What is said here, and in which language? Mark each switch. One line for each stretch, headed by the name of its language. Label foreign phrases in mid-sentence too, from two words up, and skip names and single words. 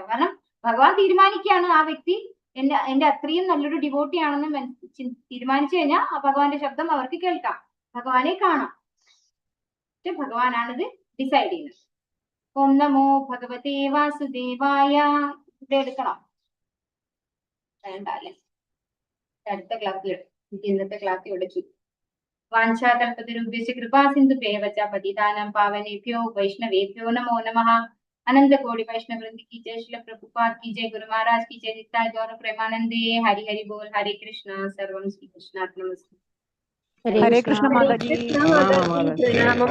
Malayalam: കാരണം ഭഗവാൻ തീരുമാനിക്കുകയാണ് ആ വ്യക്തി എന്റെ അത്രയും നല്ലൊരു ഡിവോട്ടി ആണെന്ന് തീരുമാനിച്ചു കഴിഞ്ഞാൽ ആ ഭഗവാന്റെ ശബ്ദം അവർക്ക് കേൾക്കാം, ഭഗവാനെ കാണാം. പക്ഷെ ഭഗവാനാണിത് ഡിസൈഡ് ചെയ്യുന്നത്.
Sanskrit: ഓം നമോ ഭഗവതേ വാസുദേവായ.
Malayalam: ഇവിടെ എടുക്കണം വേണ്ട അല്ലെ, അടുത്ത ക്ലാസ്സിൽ ഇന്നത്തെ ക്ലാസ് ഇവിടെ ചുറ്റും.
Sanskrit: വാഞ്ചാകൽപതരുഭ്യശ്ച കൃപാസിന്ധുഭ്യവച പതിതാനാം പാവനേഭ്യോ വൈഷ്ണവേഭ്യോ നമോ നമഃ.
Hindi: अनंत कोटि वैष्णव वृंद की जय, श्रील प्रभुपाद की जय, गुरु महाराज की जय,
Bangla: नित्याय गौर प्रेमानंदे. हरि हरि बोल. हरे कृष्णा.
Sanskrit: सर्वं श्री कृष्णार्पणमस्तु.
Hindi: हरे कृष्ण माता जी.